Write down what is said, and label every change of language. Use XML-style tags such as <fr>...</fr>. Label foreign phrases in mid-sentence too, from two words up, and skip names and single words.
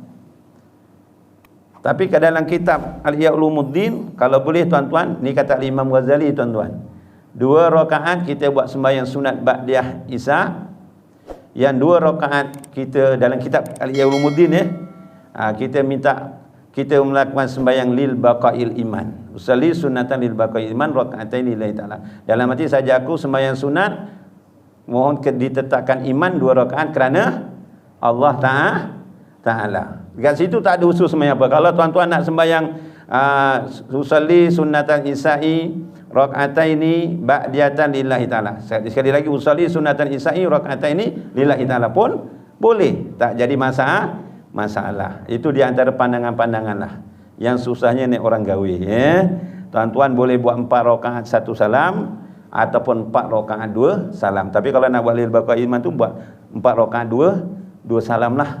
<ms>Tapi ke dalam kitab Al-Ihya Ulumuddin, kalau boleh tuan-tuan, ni kata Imam Ghazali tuan-tuan, 2 rakaat kita buat sembahyang sunat ba'diyah isya, yang 2 rakaat kita dalam kitab Al-Ihya Ulumuddin kita melakukan sembahyang</ms> <ar>لبقاء الإيمان, أصلي سنة لبقاء الإيمان ركعتين لله تعالى.</ar> <ms>Dalam arti saja aku sembahyang sunat mohon ditetapkan iman 2 rakaat kerana Allah Ta'ala. Dekat situ tak ada usul sembahyang apa. Kalau tuan-tuan nak sembahyang</ms> <ar>أصلي سنة العشاء ركعتين بعدية لله تعالى.</ar> <ms>Sekali lagi,</ms> <ar>أصلي سنة العشاء ركعتين لله تعالى</ar> <ms>pun boleh. Tak jadi masalah. Itu di antara pandangan-pandangan lah. Yang susahnya ni orang gawe. Tuan-tuan boleh buat 4 rakaat 1 salam ataupun 4 rakaat 2 salam. Tapi kalau nak buat</ms> <ar>لبقاء الإيمان</ar> <ms>tu buat 4 rakaat 2 salam lah.</ms>